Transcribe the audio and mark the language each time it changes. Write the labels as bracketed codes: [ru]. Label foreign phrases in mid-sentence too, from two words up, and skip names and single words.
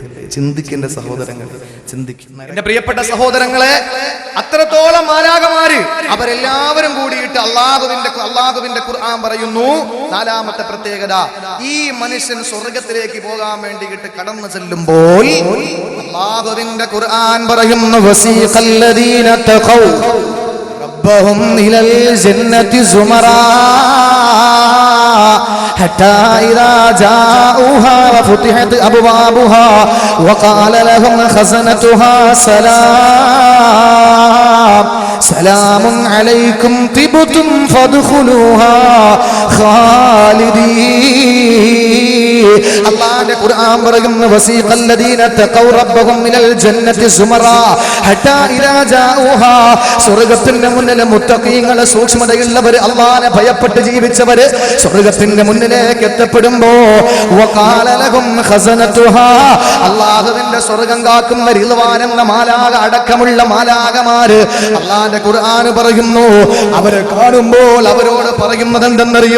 [ml] ചിന്തിക്കേണ്ട സഹോദരങ്ങൾ, ചിന്തിക്കുന്ന എന്റെ പ്രിയപ്പെട്ട സഹോദരങ്ങളെ, അത്രത്തോളം മാലാഖമാര് അവരെല്ലാവരും കൂടിയിട്ട് അള്ളാഹുവിന്റെ ഖുർആൻ പറയുന്നു, നാലാമത്തെ പ്രത്യേകത, ഈ മനുഷ്യൻ സ്വർഗത്തിലേക്ക് പോകാൻ വേണ്ടിയിട്ട് കടന്നു ചെല്ലുമ്പോൾ അള്ളാഹുവിന്റെ ഖുർആൻ പറയുന്നു, [ar] وسيق الذين اتقوا رب ربهم إلى الجنة زمرا حتى إذا جاءوها وفتحت أبوابها وقال لهم خزنتها سلام عليكم طبتم فادخلوها خالدين. [ml] അല്ലാഹുവിന്റെ ഖുർആൻ പറയുന്നു [ar] وسيق الذين اتقوا ربهم إلى الجنة زمرا حتى إذا جاءوها. [ml] സ്വർഗ്ഗത്തിന്റെ മുന്നിൽ മുത്തഖീങ്ങളെ സൂക്ഷ്മതയുള്ളവർ അല്ലാഹുവിനെ ഭയപ്പെട്ട് ജീവിച്ചവർ സ്വർഗ്ഗത്തിന്റെ മുന്നിലേക്ക് എത്തപ്പെടുമ്പോ [ar] وقال لهم خزنتها, [ml] അല്ലാഹുവിന്റെ സ്വർഗ്ഗം കാക്കുന്ന റിദ്വാൻ എന്ന മാലാഖ അടക്കമുള്ള മാലാഖമാര് അല്ലാഹുവിന്റെ ഖുർആൻ പറയുന്നു അവരെ കാണുമ്പോൾ അവരോട് പറയുന്നത് എന്തെന്നറിയോ?